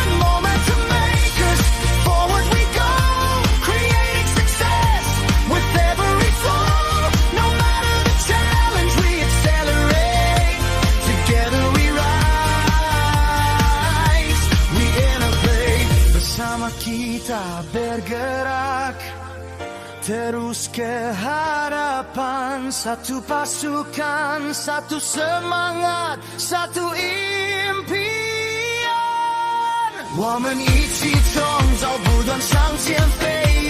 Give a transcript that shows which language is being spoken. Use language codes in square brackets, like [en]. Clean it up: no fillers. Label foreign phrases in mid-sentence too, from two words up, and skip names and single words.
[en] Momentum makers, forward we go, creating success with every fall. No matter the challenge, we accelerate. Together we rise, we innovate. [ms] Bersama kita bergerak terus ke hadapan. Satu pasukan, satu semangat, satu impian. [zh] 我们一起创造不断向前飞。